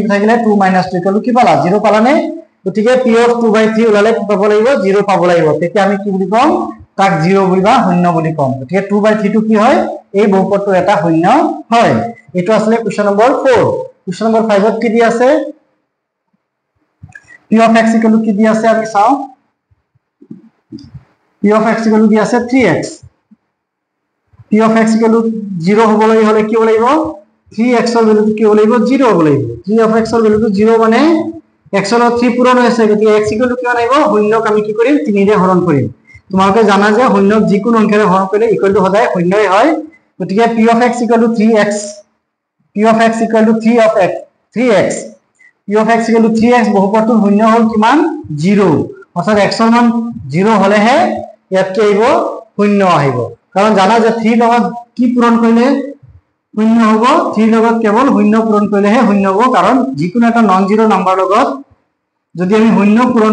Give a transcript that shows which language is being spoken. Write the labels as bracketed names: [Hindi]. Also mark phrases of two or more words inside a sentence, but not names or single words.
[Assamese] থাকিলে 2 - 2 ইকুৱেল কি পালা 0 পালানে গতিকে [English] p of 2/3 [Assamese] ওলালে কি পাব লাগিব 0 পাব লাগিব তেতিয়া আমি কি বুলি কম তাক 0 বুলি বা শূন্য বুলি কম গতিকে 2/3 টো কি হয় এই বহুপদটো এটা শূন্য হয় এটো আসলে [English] question number 4 question number 5 [Assamese] ত কি দি আছে [English] p of x equal to [Assamese] কি দি আছে আমি চাও [English] p of x equal to [Assamese] দি আছে 3x [English] p of x equal to 0 [Assamese] হবলৈ হলে কি হব লাগিব 3x ৰ ভ্যালুটো কি হব লাগিব 0 হব লাগিব [English] 3 of x [Assamese] ৰ ভ্যালুটো 0 মানে x ৰ 3 পূৰণ হৈছে গতিকে [English] x equal to [Assamese] কিমান আহিব শূন্যক আমি কি কৰিম 3 ৰে হৰণ কৰিম তোমালোকে জানা যে শূন্যক যিকোনো অংকেৰে হৰণ কৰিলে [English] equal to [Assamese] সদায় শূন্যই হয় গতিকে [English] p of x equal to 3x p of x equal to 3 of x 3x p of x equal to 3x [Assamese] বহুপদটোৰ শূন্য হল কিমান 0 অৰ্থাৎ x ৰ মান 0 হলেহে ইয়াত কি আহিব শূন্য আহিব কাৰণ জানা যে 3 লগত কি পূৰণ কৰিলে শূন্য হ'ব 3 লগত কেৱল শূন্য পূৰণ কৰিলেহে শূন্য হ'ব কাৰণ যিকোনো এটা [English] non zero number [Assamese] লগত যদি আমি শূন্য পূৰণ